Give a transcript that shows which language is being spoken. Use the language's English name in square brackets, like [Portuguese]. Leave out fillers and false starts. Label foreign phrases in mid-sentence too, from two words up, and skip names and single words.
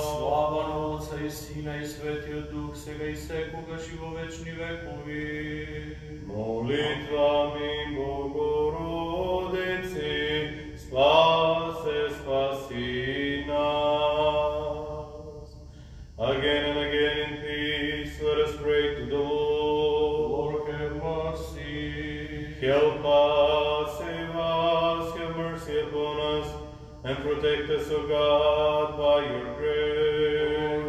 [Macedonian] Слава на Отца и Сина и Светиот Дух, сега и секогаш и во вечни векови. [Church Slavic] Молитва ми, Богородици, спаси нас. [English] Again and again in peace, let us pray to the Lord. Lord, have mercy. Help us, save us, have mercy upon us, and protect us, O God, by your Lord, grace.